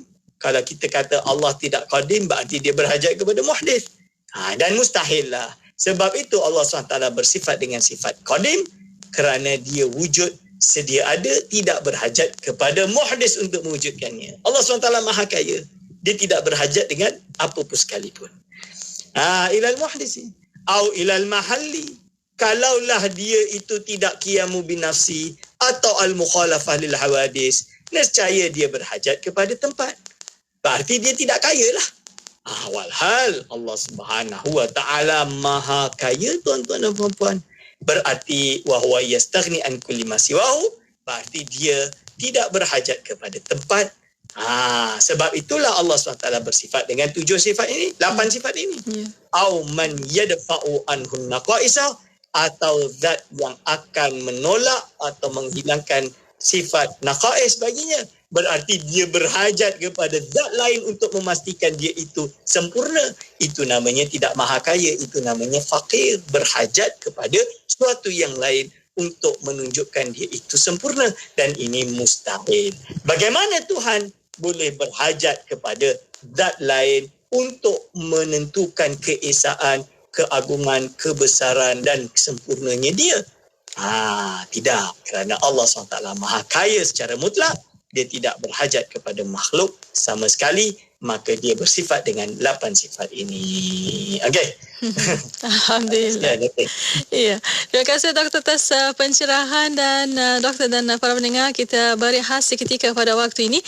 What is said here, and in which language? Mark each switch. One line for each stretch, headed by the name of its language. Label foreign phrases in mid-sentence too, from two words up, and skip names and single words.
Malay: Kalau kita kata Allah tidak qadim, berarti dia berhajat kepada muhdith. Dan mustahil lah. Sebab itu Allah SWT bersifat dengan sifat qadim, kerana dia wujud, sedia ada, tidak berhajat kepada muhdis untuk mewujudkannya. Allah SWT maha kaya. Dia tidak berhajat dengan apa pun sekalipun.
Arabic: إلى المحدث أو إلى المحل,
Malay: kalaulah dia itu tidak
Arabic: قيامه بنفسه atau المخالفة للحوادث,
Malay: nescaya dia berhajat kepada tempat. Berarti dia tidak kaya lah. Walhal
Arabic: الله سبحانه وتعالى
Malay: maha kaya, tuan-tuan dan puan-puan.
Arabic: Berarti وهو يستغني عن كل ما سواه,
Malay: berarti dia tidak berhajat kepada tempat, Sebab itulah Allah SWT bersifat dengan 7 sifat ini, 8 sifat ini.
Arabic: أو من يدفع عنه النقائص,
Malay: atau zat yang akan menolak atau menghilangkan sifat naqais baginya. Berarti dia berhajat kepada zat lain untuk memastikan dia itu sempurna. Itu namanya tidak maha kaya, itu namanya fakir, berhajat kepada sesuatu yang lain untuk menunjukkan dia itu sempurna, dan ini mustahil. Bagaimana Tuhan boleh berhajat kepada zat lain untuk menentukan keesaan, keagungan, kebesaran dan kesempurnanya dia? Tidak. Kerana Allah SWT maha kaya secara mutlak, dia tidak berhajat kepada makhluk sama sekali, maka dia bersifat dengan 8 sifat ini. Okey. Alhamdulillah. Ya. Terima kasih Doktor atas pencerahan, dan Doktor dan para pendengar, kita berehat seketika pada waktu ini.